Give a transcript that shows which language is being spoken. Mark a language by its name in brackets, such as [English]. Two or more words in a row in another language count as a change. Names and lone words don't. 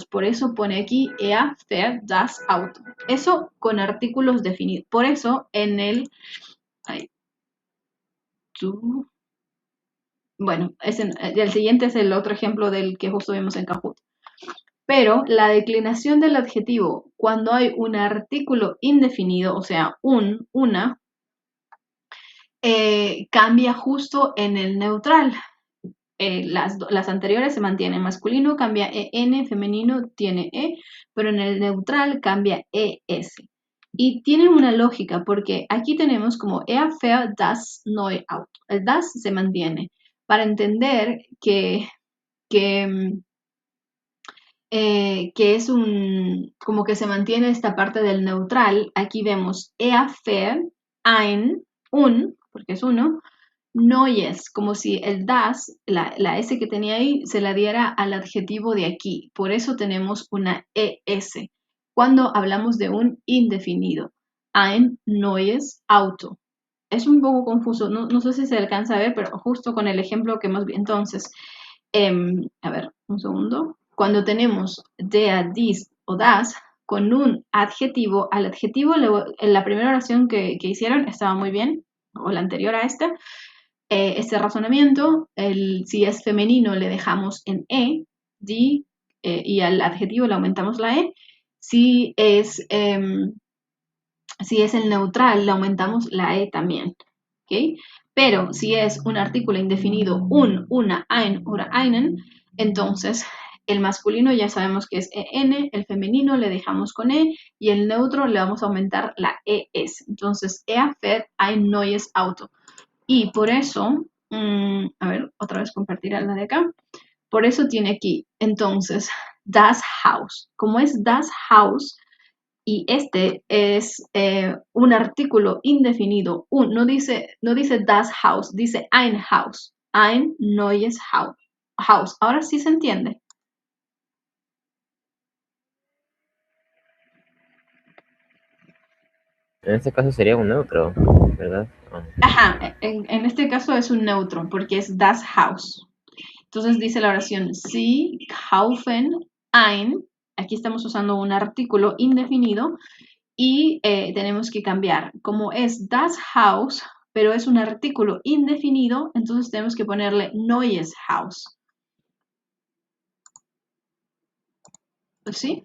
[Spanish] Por eso pone aquí [German] er fährt das Auto. [Spanish] Eso con artículos definidos. Por eso en el... bueno, el siguiente es el otro ejemplo del que justo vimos en Kahoot. Pero la declinación del adjetivo, cuando hay un artículo indefinido, o sea, una, cambia justo en el neutral. Las anteriores se mantienen, masculino cambia en, femenino tiene e, pero en el neutral cambia es. Y tiene una lógica, porque aquí tenemos como [German] er fährt das neue Auto. [Spanish] El das se mantiene. Para entender que es como que se mantiene esta parte del neutral, aquí vemos [German] er fährt [Spanish] un, porque es uno, neues, como si el das, la S que tenía ahí, se la diera al adjetivo de aquí. Por eso tenemos una ES. Cuando hablamos de un indefinido, [German] ein neues Auto. [Spanish] Es un poco confuso, no sé si se alcanza a ver, pero justo con el ejemplo que hemos visto. Entonces, a ver, un segundo. Cuando tenemos der, dies o das, con un adjetivo, al adjetivo, en la primera oración que hicieron estaba muy bien, o la anterior a esta, este razonamiento, si es femenino le dejamos en e, die, y al adjetivo le aumentamos la e. Si es el neutral, le aumentamos la e también. ¿Okay? Pero si es un artículo indefinido, una, [German] ein oder einen, [Spanish] entonces el masculino ya sabemos que es en, el femenino le dejamos con e y el neutro le vamos a aumentar la es. Entonces, [German] er fährt ein neues Auto. [Spanish] Y por eso, a ver, otra vez compartir la de acá. Por eso tiene aquí, entonces, [German] das Haus. [Spanish] Como es [German] das Haus, [Spanish] y este es un artículo indefinido, no dice [German] das Haus, [Spanish] dice [German] ein Haus. Ein neues Haus. [Spanish] Ahora sí se entiende. En este caso sería un neutro, ¿verdad? Ajá, en este caso es un neutro porque es [German] das Haus. [Spanish] Entonces dice la oración, [German] Sie kaufen ein. [Spanish] Aquí estamos usando un artículo indefinido y tenemos que cambiar. Como es [German] das Haus, [Spanish] pero es un artículo indefinido, entonces tenemos que ponerle [German] neues Haus. [Spanish] ¿Sí?